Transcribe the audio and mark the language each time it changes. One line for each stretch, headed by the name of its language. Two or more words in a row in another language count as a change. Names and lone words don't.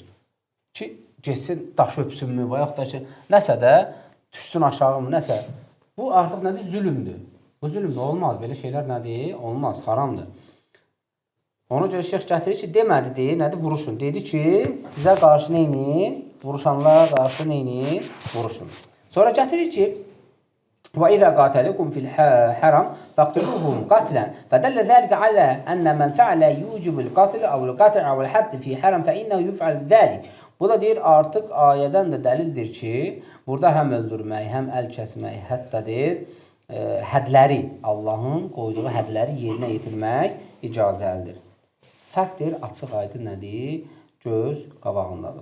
Azerbaijani: Ki, geçsin, daş öpsünmü, və yaxud da ki, nəsə də düşsün aşağı mı, nəsə. Bu artıq nədir? Zülümdür. Bu zülümdür, olmaz. Belə şeylər nədir? Olmaz, haramdır. Ona görə Şeyx gətirir ki, demədi, deyir, nədir? Vuruşun. Dedi ki, sizə qarşı neyinin? Vuruşanlara qarşı neyinin? Vuruşun. Sonra gətirir ki,
Arabic: وَإِذَا قَاتَلُكُمْ فِي الْحَرَمْ فَاقْتُلُوهُمْ قَتْلًا فَدَلَّ ذَلِكَ عَلَى أَنَّ مَنْ فَعَلَ يُوجِبُ الْقَتْلَ أَوْ الْقَطْعَ أَوْ الْحَدِّ فِي حَرَمْ فَإِنَّهُ يُفْعَلُ ذَلِكَ.
Azerbaijani: Bu da deyir, artıq ayədən də dəlildir ki, burada həm öldürmək, həm əl kəsmək, hətta deyir, hədləri, Allahın qoyduğu hədləri yerinə yetirmək icazəlidir. Fərqdir, açıq aydın nədir? Göz qabağındadır.